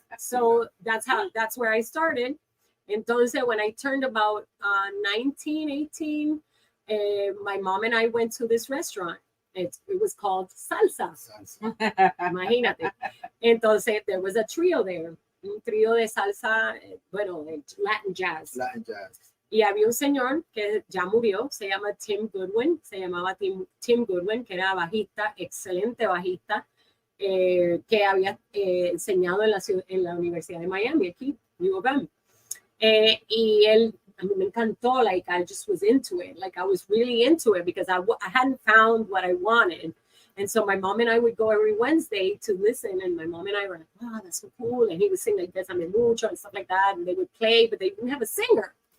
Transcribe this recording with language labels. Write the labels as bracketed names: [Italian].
[English] So that's where I started. [Spanish] Entonces, [English] when I turned about 19, 18, my mom and I went to this restaurant. It was called Salsa. [Spanish] Imagínate. Entonces, [English] there was a trio there. [Spanish] Un trío de salsa, bueno, de Latin jazz. Y había un señor que ya murió, se llama llamaba Tim Goodwin, que era bajista, excelente bajista, que había enseñado en la Universidad de Miami, aquí, UofM. Y él, a mí me encantó, [English] like, I just was into it, like, I was really into it, because I hadn't found what I wanted. And so my mom and I would go every Wednesday to listen, and my mom and I were like, wow, that's so cool. And he would sing like Bésame Mucho and stuff like that, and they would play, but they didn't have a singer.